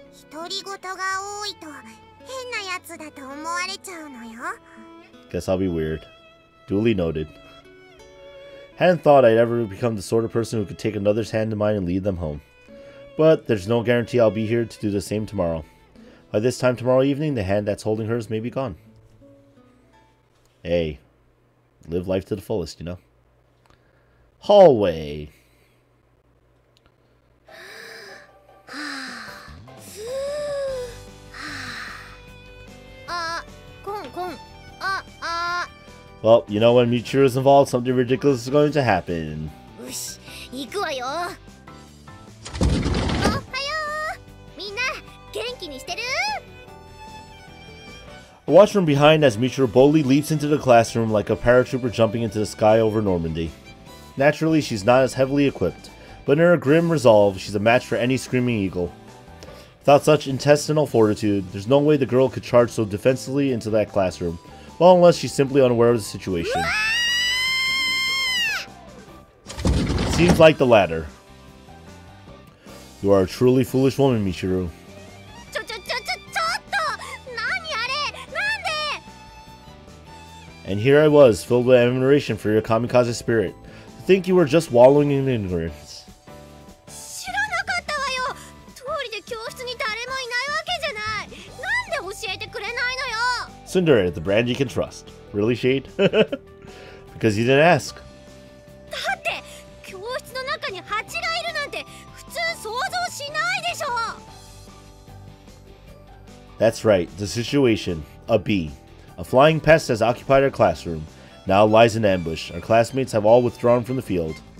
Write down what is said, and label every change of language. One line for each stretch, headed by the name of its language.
Japanese: 独り言が多いと変なやつだと思われちゃうのよ。
English: Guess I'll be weird. Duly noted. Hadn't thought I'd ever become the sort of person who could take another's hand in mine and lead them home. But there's no guarantee I'll be here to do the same tomorrow. By this time tomorrow evening, the hand that's holding hers may be gone. Hey, live life to the fullest, you know. Hallway. コン。 Well, you know when Michiru is involved, something ridiculous is going to happen.
Japanese: よし、行くわよ。おはよう。みんな元気にしてる？
English: I watch from behind as Michiru boldly leaps into the classroom like a paratrooper jumping into the sky over Normandy. Naturally, she's not as heavily equipped, but in her grim resolve, she's a match for any screaming eagle. Without such intestinal fortitude, there's no way the girl could charge so defensively into that classroom. Well, unless she's simply unaware of the situation. Seems like the latter. You are a truly foolish woman, Michiru.
Japanese: ちょっと何あれ？なんで？
English: And here I was, filled with admiration for your kamikaze spirit. To think you were just wallowing in ignorance.
Japanese: 知らなかったわよ。通りで教室に誰もいないわけじゃない。なんで教えてくれないのよ。
English: Tsundere, the brand you can trust. Really, Shade? Because you didn't ask.
Japanese: だって教室の中に蜂がいるなんて普通想像しないでしょ。
English: That's right, the situation. A bee. A flying pest has occupied our classroom. Now lies in ambush. Our classmates have all withdrawn from the field.